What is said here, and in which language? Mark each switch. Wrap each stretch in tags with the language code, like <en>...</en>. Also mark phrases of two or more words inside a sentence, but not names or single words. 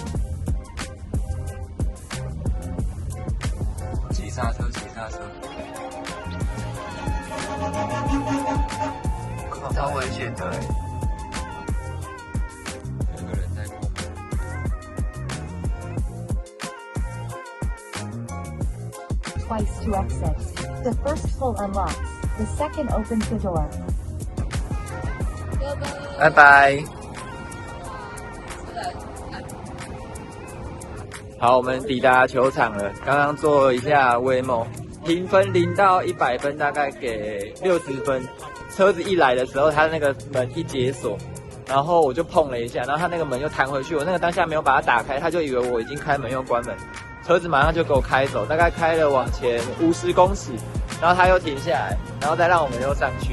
<zh>急剎車，急剎車。超危險的欸，有個人在後面。</zh> <en>Twice to exit. The first pull unlocks. The second opens the door.</en> <zh>拜拜。好，我們抵達球場了。剛剛做了一下 Waymo， 評分0到100分，大概給60分。車子一來的時候，它那個門一解鎖，然後我就碰了一下，然後它那個門又彈回去。我那個當下沒有把它打開，他就以為我已經開門又關門，車子馬上就給我開走，大概開了往前50公尺，然後他又停下來，然後再讓我們又上去。</zh>